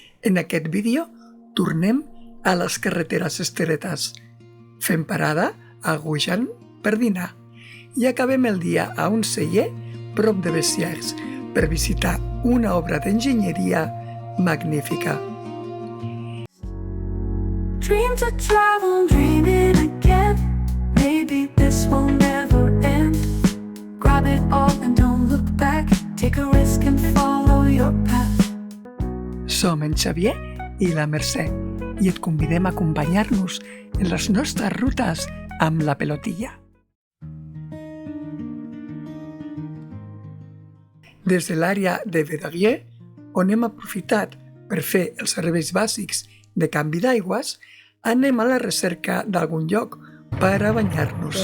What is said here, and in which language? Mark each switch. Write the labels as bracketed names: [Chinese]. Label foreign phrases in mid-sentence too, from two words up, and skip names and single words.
[Catalan] En aquest vídeo tornem a les carreteres estretes. Fem parada a Goujan per dinar i acabem el dia a un celler prop de Bessières per visitar una obra d'enginyeria magnífica. [English] Dreams of travel, dreaming again. Maybe this will never end. Grab it all and don't look back. Take a risk and follow your path. [Catalan] Som en Xavier i la Mercè i et convidem a acompanyar-nos en les nostres rutes amb la pelotilla. Des de l'àrea de Verdier, on hem aprofitat per fer els serveis bàsics de canvi d'aigües, anem a la recerca d'algun lloc per a banyar-nos.